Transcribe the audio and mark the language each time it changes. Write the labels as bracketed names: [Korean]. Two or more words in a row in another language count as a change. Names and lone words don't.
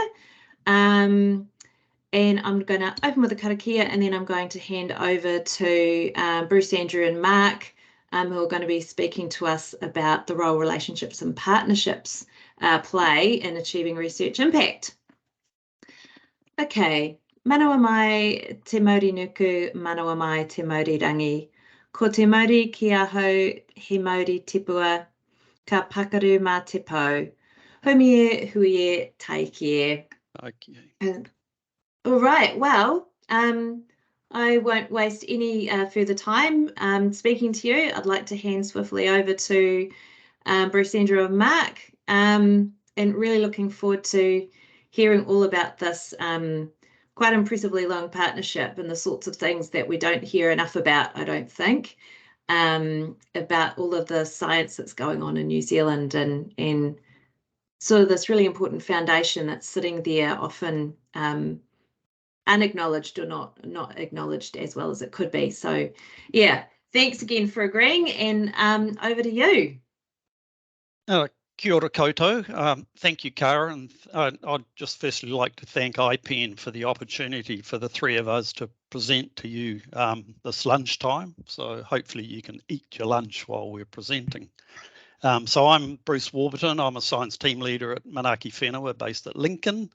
[English] And I'm going to open with a karakia and then I'm going to hand over to Bruce, Andrew and Mark, who are going to be speaking to us about the role relationships and partnerships play in achieving research impact. [Māori] Okay, manawa mai te Māori nuku, manawa mai te Māori rangi. Ko te Māori ki aho he Māori tipua, ka pakaru mā te pau. Humie huie taiki. [English] Okay. All right, well, I won't waste any further time speaking to you. I'd like to hand swiftly over to Bruce, Andrew and Mark, and really looking forward to hearing all about this quite impressively long partnership and the sorts of things that we don't hear enough about, I don't think, about all of the science that's going on in New Zealand and sort of this really important foundation that's sitting there often unacknowledged or not acknowledged as well as it could be. So yeah, thanks again for agreeing, and over to you. [Māori] Kia ora koutou. [English] Thank you, Cara, and I'd just firstly like to thank iPEN for the opportunity for the three of us to present to you this lunchtime. So hopefully you can eat your lunch while we're presenting. So I'm Bruce Warburton. I'm a science team leader at Manaki Whenua based at Lincoln.